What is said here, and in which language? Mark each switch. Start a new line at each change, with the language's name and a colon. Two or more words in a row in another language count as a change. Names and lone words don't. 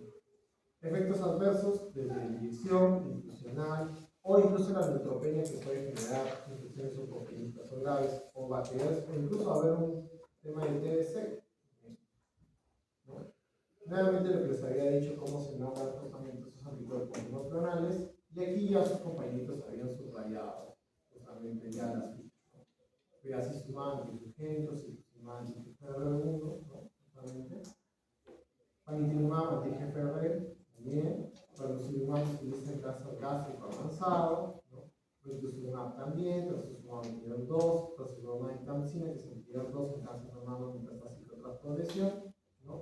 Spanish: Efectos adversos desde inyección, institucional o incluso la neutropenia que puede generar infecciones subclínicas o graves o bacterias o incluso haber un tema de TBC. ¿No? Nuevamente lo que les había dicho cómo se nombran justamente esos anticuerpos monoclonales y aquí ya sus compañeritos habían subrayado justamente ya las fichas. ¿No? Bevacizumab, antisurgento, cetuximab, anti-FR1, ¿no? Justamente. Panitumumab, anti-GFR, también. Pembrolizumab se utiliza en cáncer gástrico avanzado, ¿no? Rituximab también, trastuzumab inhibidor 2, trastuzumab en tamsina, que es inhibidor 2 en cáncer de mama metastásico tras progresión, ¿no?